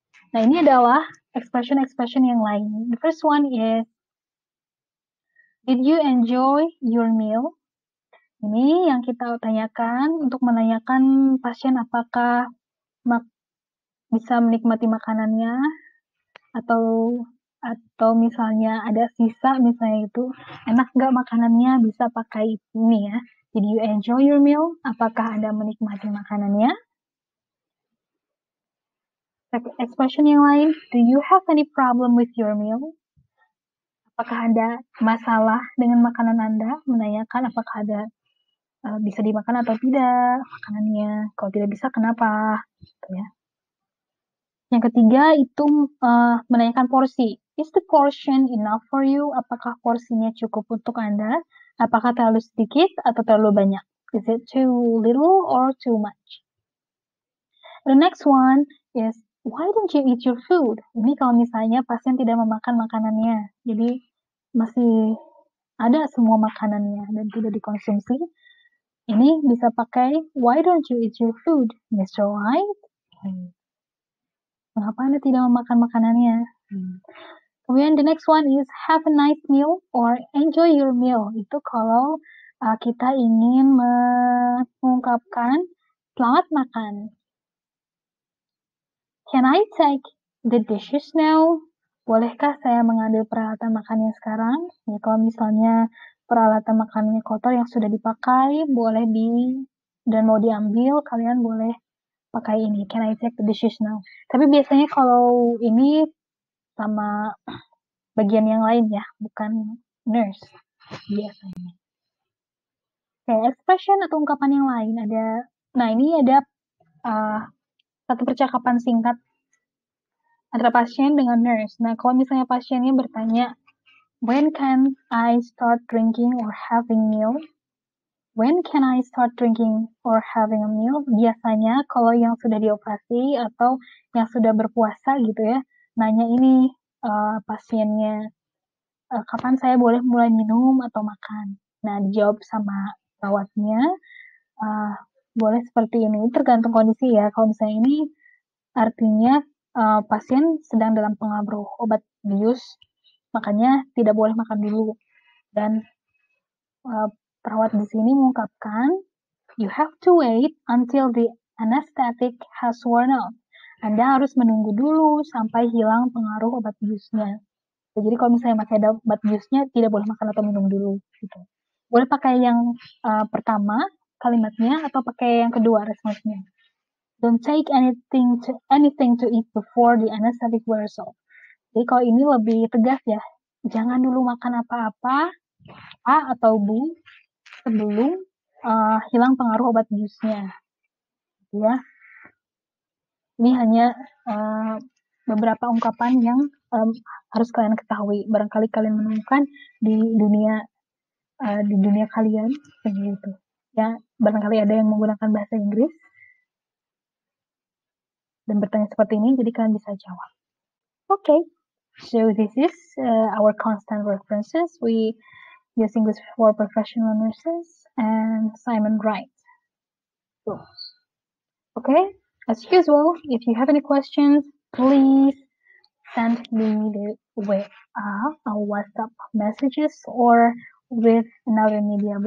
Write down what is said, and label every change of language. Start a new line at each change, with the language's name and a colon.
Indonesian: Nah, ini adalah expression yang lain.
English: The first one is, did you enjoy your meal?
Indonesian: Ini yang kita tanyakan untuk menanyakan pasien apakah bisa menikmati makanannya, atau misalnya ada sisa, misalnya itu enak nggak makanannya, bisa pakai ini ya.
English: Did you enjoy your meal?
Indonesian: Apakah Anda menikmati makanannya?
English: Expression
Indonesian: yang lain,
English: do you have any problem with your meal?
Indonesian: Apakah ada masalah dengan makanan Anda? Menanyakan apakah ada bisa dimakan atau tidak makanannya. Kalau tidak bisa, kenapa? Gitu ya. Yang ketiga itu menanyakan porsi.
English: Is the portion enough for you?
Indonesian: Apakah porsinya cukup untuk Anda? Apakah terlalu sedikit atau terlalu banyak?
English: Is it too little or too much? The next one is, why don't you eat your food?
Indonesian: Ini kalau misalnya pasien tidak memakan makanannya, jadi masih ada semua makanannya dan tidak dikonsumsi. Ini bisa pakai,
English: why don't you eat your food, Mr. White?
Indonesian: Mengapa Anda tidak memakan makanannya? Kemudian
English: the next one is, have a nice meal or enjoy your meal.
Indonesian: Itu kalau kita ingin mengungkapkan selamat makan.
English: Can I take the dishes now?
Indonesian: Bolehkah saya mengambil peralatan makannya sekarang? Ya, kalau misalnya peralatan makannya kotor yang sudah dipakai, boleh dan mau diambil, kalian boleh pakai ini.
English: Can I take the dishes now?
Indonesian: Tapi biasanya kalau ini sama bagian yang lain ya, bukan nurse biasanya. Expression atau ungkapan yang lain ada. Nah, ini ada satu percakapan singkat antara pasien dengan nurse.
English: Nah,
Indonesian: kalau misalnya pasiennya bertanya,
English: when can I start drinking or having meal? When can I start drinking or having a meal?
Indonesian: Biasanya kalau yang sudah dioperasi atau yang sudah berpuasa gitu ya, nanya ini pasiennya, kapan saya boleh mulai minum atau makan? Nah, dijawab sama perawatnya, boleh seperti ini. Tergantung kondisi ya. Kalau misalnya ini artinya pasien sedang dalam pengaruh obat bius, makanya tidak boleh makan dulu. Dan perawat di sini mengungkapkan,
English: you have to wait until the anesthetic has worn off.
Indonesian: Anda harus menunggu dulu sampai hilang pengaruh obat biusnya. Jadi kalau misalnya masih ada bad juice-nya, tidak boleh makan atau minum dulu gitu. Boleh pakai yang pertama kalimatnya atau pakai yang kedua responsnya.
English: Don't take anything to eat before the anesthetic wears off.
Indonesian: Jadi kalau ini lebih tegas ya. Jangan dulu makan apa-apa A atau Bu sebelum hilang pengaruh obat biusnya. Ya. Ini hanya beberapa ungkapan yang harus kalian ketahui. Barangkali kalian menemukan di dunia kalian begitu. Ya, barangkali ada yang menggunakan bahasa Inggris dan bertanya seperti ini, jadi kalian bisa jawab.
English: Okay, so this is our constant references. We use English for professional nurses and Simon Wright. So, okay, as usual, if you have any questions, please send me the WhatsApp messages or with another media.